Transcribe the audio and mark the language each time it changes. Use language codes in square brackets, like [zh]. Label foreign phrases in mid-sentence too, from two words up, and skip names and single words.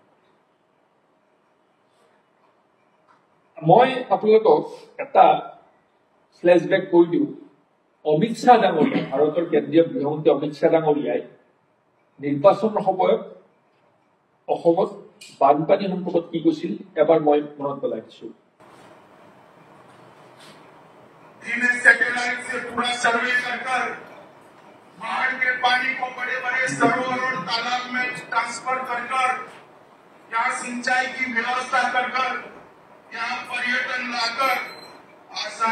[as] মই আপোনালোকক এটা ফ্লেশবেক কৰি দিওঁ অমিত শ্বাহ ডাঙৰীয়া ভাৰতৰ কেন্দ্ৰীয় গৃহমন্ত্ৰী অমিত শ্বাহ ডাঙৰীয়াই নিৰ্বাচনৰ সময়ত অসমত বানপানী সম্পৰ্কত কি কৈছিল এবাৰ মই মনত পেলাই দিছো [hi] सैटेलाइट से पूरा सर्वे कर बाढ़ के पानी को बड़े बड़े सरोवर और तालाब में ट्रांसफर कर यहाँ सिंचाई की व्यवस्था कर यहाँ पर्यटन लाकर आसाम